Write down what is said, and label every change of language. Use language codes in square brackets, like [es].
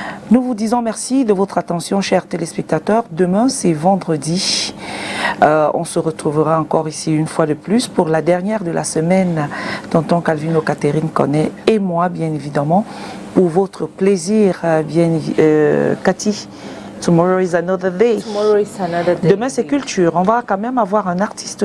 [fr] Nous vous disons merci de votre attention, chers téléspectateurs. Demain, c'est vendredi. On se retrouvera encore ici une fois de plus pour la dernière de la semaine. Tonton Calvino, Catherine Connet et moi, bien évidemment, pour votre plaisir, Cathy. [en] Tomorrow is another day. Tomorrow is another day. [fr] Demain, c'est culture. On va quand même avoir un artiste